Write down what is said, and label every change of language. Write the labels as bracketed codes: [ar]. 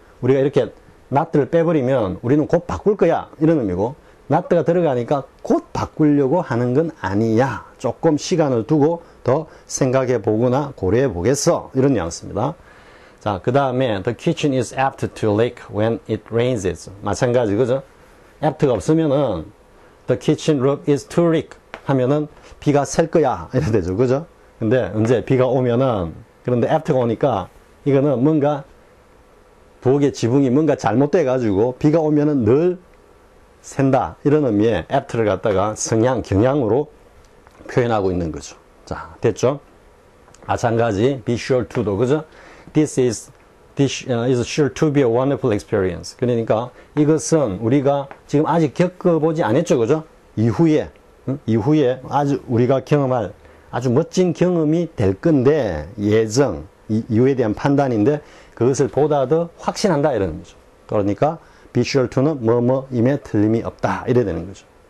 [ko] 우리가 이렇게 not를 빼버리면 우리는 곧 바꿀 거야. 이런 의미고 not가 들어가니까 곧 바꾸려고 하는 건 아니야. 조금 시간을 두고 더 생각해 보거나 고려해 보겠어. 이런 뉘앙스입니다. 자, 그 다음에 [en] the kitchen is apt to leak when it rains. [ko] 마찬가지, 그죠? [en] apt가 없으면은 the kitchen roof is to leak [ko] 하면은 비가 셀 거야. 이래 되죠, 그죠? 근데 언제 비가 오면은 그런데 apt가 오니까 이거는 뭔가 부엌의 지붕이 뭔가 잘못돼 가지고 비가 오면은 늘 샌다. 이런 의미의 apt를 갖다가 성향, 경향으로 표현하고 있는 거죠. 자, 됐죠? 마찬가지 be sure to도, 그죠? [en] This is sure to be a wonderful experience. [ko] 그러니까 이것은 우리가 지금 아직 겪어보지 않았죠, 그죠? 이후에 아주 우리가 경험할 아주 멋진 경험이 될 건데 이후에 대한 판단인데 그것을 보다 더 확신한다 이런 의미죠. 그러니까 be sure to는 뭐뭐임에 틀림이 없다 이래 되는 거죠.